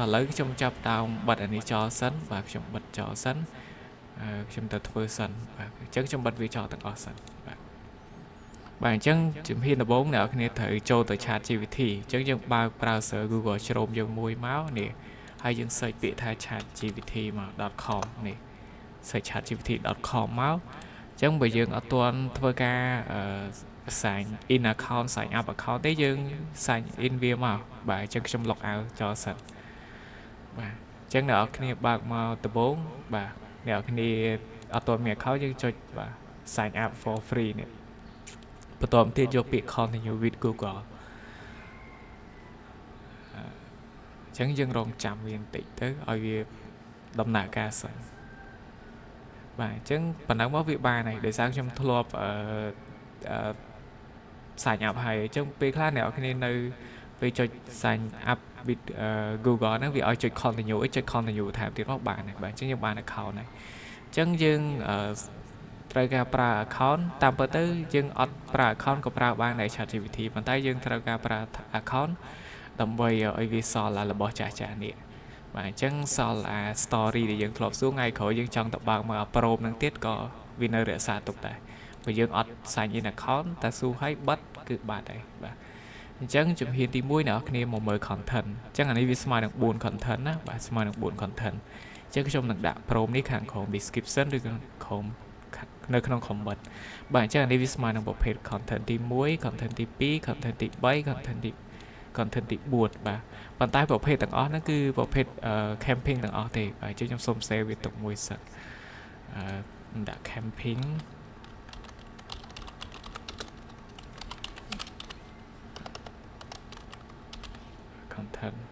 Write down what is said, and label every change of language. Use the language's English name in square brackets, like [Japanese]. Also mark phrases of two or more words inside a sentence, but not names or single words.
[Khmer] ឥឡូវខ្ញុំចាប់ដើមបិទអានេះចោលសិនបាទខ្ញុំបិទចោលសិនខ្ញុំទៅធ្វើសិនបាទអញ្ចឹងខ្ញុំបិទវាចោលទាំងអស់សិនបាទអញ្ចឹងជំហានដំបូងអ្នកនរគ្នាត្រូវ ចូលទៅ ChatGPT អញ្ចឹងយើងបើក browser Google Chrome យើងមួយមកនេះហើយយើង search ពាក្យថា chatgpt មក .com នេះ search chatgpt.com មកអញ្ចឹង បើយើងអត់ទាន់ធ្វើការ [English] sign in account sign up account [Khmer] ទេយើង sign in វាមកបាទអញ្ចឹងខ្ញុំ [English] log out [Khmer] ចោលសិនបាទអញ្ចឹងអ្នកនរគ្នាបើកមកដំបូងបាទអ្នកនរគ្នាអត់ទាន់មាន account យើងចុចបាទ [English] sign up for free [Khmer] នេះបន្តមកទៀតយកពាក្យ [English] continue with Google [Khmer] អញ្ចឹងយើងរងចាំវាបន្តិចទៅឲ្យវាដំណើរការសិនបាទអញ្ចឹងប៉ុណ្ណឹងមកវាបានហើយដោយសារខ្ញុំធ្លាប់ sign up ហើយអញ្ចឹងពេលខ្លះអ្នកនរគ្នានៅពេលចុច [English] sign up with Google [Khmer] ហ្នឹងវាឲ្យចុច continue ចុច continue ថែមទៀតមកបានហើយបាទអញ្ចឹងយើងបាន account ហើយអញ្ចឹងយើងត្រូវការប្រើ account តាមពិតទៅយើងអត់ប្រើ account ក៏ប្រើបានដែរ ChatGPT ប៉ុន្តែយើងត្រូវការប្រើ account ដើម្បីឲ្យវាសល់របស់ចាស់នេះបាទអញ្ចឹងសល់អា story ដែលយើងធ្លាប់សួរថ្ងៃក្រោយយើងចង់ទៅបើកមក approve នឹងទៀតក៏វានៅរក្សាទុកដែរបើយើងអត់ [English] sign in account [Khmer] តែសួរឲ្យបិទគឺបាត់ហើយបាទអញ្ចឹង ជំហានទី1អ្នកនរគ្នាមកមើល content អញ្ចឹងអានេះវាស្មើនឹង4 content ណាបាទស្មើនឹង 4 content អញ្ចឹងខ្ញុំនឹងដាក់ prompt នេះខាងក្រោម description ឬក្រោមនៅក្នុង comment បាទអញ្ចឹងអានេះវាស្មើនឹងប្រភេទ content ទី1 content ទី2 content ទី3 content ទី4បាទប៉ុន្តែប្រភេទទាំងអស់ហ្នឹងគឺប្រភេទ camping ទាំងអស់ទេបាទអញ្ចឹងខ្ញុំសូម save វាទុកមួយសិនដាក់ [English] camping content